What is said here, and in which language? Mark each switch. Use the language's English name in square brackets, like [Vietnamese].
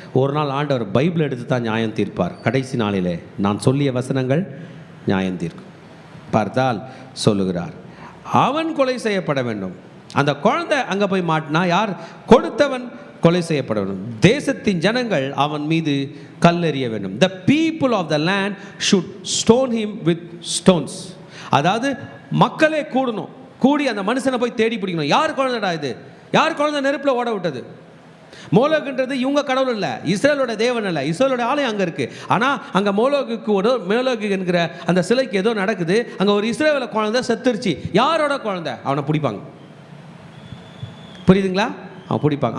[Tamil] ஒரு நாள் ஆண்டவர் பைபிள் எடுத்து தான் நியாயம் தீர்ப்பார். கடைசி நாளிலே நான் சொல்லிய வசனங்கள் நியாயம் தீர்க்கும். பார்த்தால் சொல்லுகிறார், அவன் கொலை செய்யப்பட வேண்டும். அந்த குழந்தை அங்கே போய் மாட்டினா யார்? கொடுத்தவன் கொலை செய்யப்பட வேண்டும். தேசத்தின் ஜனங்கள் அவன் மீது கல்லெறிய வேண்டும். [English] The people of the land should stone him with stones. [Tamil] அதாவது மக்களே கூடி அந்த மனுஷனை போய் தேடி பிடிக்கணும். யார் குழந்தைடா இது? யார் குழந்தை நெருப்பில் ஓட விட்டது? மோலோகுன்றது இவங்க கடவுள் இல்லை, இஸ்ரேலோட தேவன் இல்லை, இஸ்ரேலோட ஆலயம் அங்கே இருக்குது. ஆனால் அங்கே மோலோகு என்கிற அந்த சிலைக்கு ஏதோ நடக்குது. அங்கே ஒரு இஸ்ரேல குழந்தை செத்துருச்சு. யாரோட குழந்தை? அவனை பிடிப்பாங்க. புரியுதுங்களா? அவன் பிடிப்பாங்க.